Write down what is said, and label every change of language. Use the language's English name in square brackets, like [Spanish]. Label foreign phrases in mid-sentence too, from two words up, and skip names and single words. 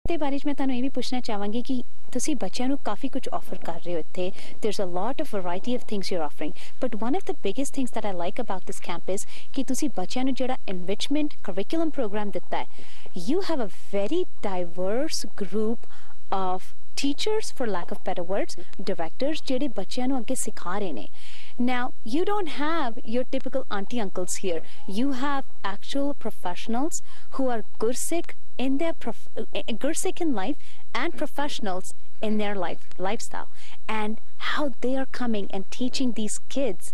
[Punjabi] ਦੇ ਬਾਰੇ ਮੈਂ ਤੁਹਾਨੂੰ ਇਹ ਵੀ ਪੁੱਛਣਾ ਚਾਹਾਂਗੀ ਕਿ ਤੁਸੀਂ ਬੱਚਿਆਂ ਨੂੰ ਕਾਫੀ ਕੁਝ ਆਫਰ ਕਰ ਰਹੇ ਹੋ ਇੱਥੇ [English] there's a lot of variety of things you're offering but one of the biggest things that I like about this camp is [Punjabi] ਕਿ ਤੁਸੀਂ ਬੱਚਿਆਂ ਨੂੰ ਜਿਹੜਾ [English] enrichment curriculum program [Punjabi] ਦਿੱਤਾ ਹੈ [English] you have a very diverse group of teachers for lack of better words directors [Punjabi] ਜਿਹੜੇ ਬੱਚਿਆਂ ਨੂੰ ਅੱਗੇ ਸਿਖਾ ਰਹੇ ਨੇ [English] Now, you don't have your typical auntie uncles here. You have actual professionals who are Gursikh in their Gursikh in life and professionals in their lifestyle and how they are coming and teaching these kids.